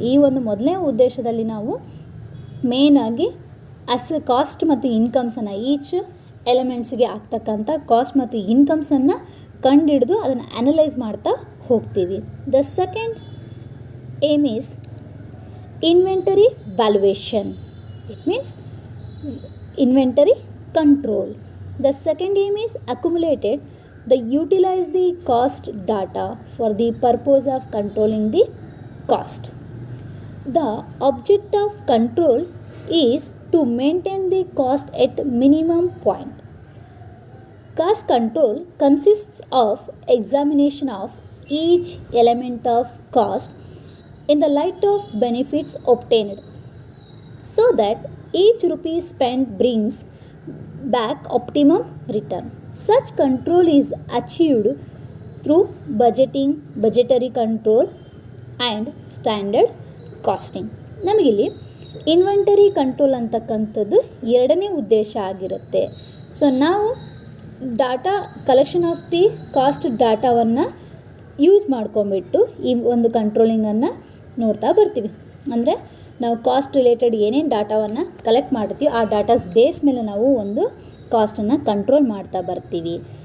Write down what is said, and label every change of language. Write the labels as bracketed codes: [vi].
[kn] ಈ ಒಂದು ಮೊದಲನೇ ಉದ್ದೇಶದಲ್ಲಿ ನಾವು ಮೇಯ್ನಾಗಿ ಕಾಸ್ಟ್ ಮತ್ತು ಇನ್ಕಮ್ಸನ್ನು, ಈಚ್ ಎಲಿಮೆಂಟ್ಸ್ಗೆ ಆಗ್ತಕ್ಕಂಥ ಕಾಸ್ಟ್ ಮತ್ತು ಇನ್ಕಮ್ಸನ್ನು ಕಂಡುಹಿಡಿದು ಅದನ್ನು ಅನಲೈಸ್ ಮಾಡ್ತಾ ಹೋಗ್ತೀವಿ. [en] The second aim is inventory valuation. It means inventory control. The second aim is accumulated the utilize the cost data for the purpose of controlling the cost. The object of control is to maintain the cost at minimum point. Cost control consists of examination of each element of cost in the light of benefits obtained, so that each rupee spent brings back optimum return. Such control is achieved through budgeting, budgetary control and standard costing. [kn] ನಮಗಿಲ್ಲಿ inventory control ಅಂತಕ್ಕಂಥದ್ದು ಎರಡನೇ ಉದ್ದೇಶ ಆಗಿರುತ್ತೆ. So ನಾವು [en] data collection of the cost [kn] ಡಾಟಾವನ್ನು use ಮಾಡ್ಕೊಂಬಿಟ್ಟು ಈ ಒಂದು ಕಂಟ್ರೋಲಿಂಗನ್ನು ನೋಡ್ತಾ ಬರ್ತೀವಿ. ಅಂದರೆ ನಾವು ಕಾಸ್ಟ್ ರಿಲೇಟೆಡ್ ಏನೇನು ಡಾಟಾವನ್ನು ಕಲೆಕ್ಟ್ ಮಾಡ್ತೀವಿ ಆ ಡಾಟಾಸ್ ಬೇಸ್ ಮೇಲೆ ನಾವು ಒಂದು ಕಾಸ್ಟನ್ನು ಕಂಟ್ರೋಲ್ ಮಾಡ್ತಾ ಬರ್ತೀವಿ.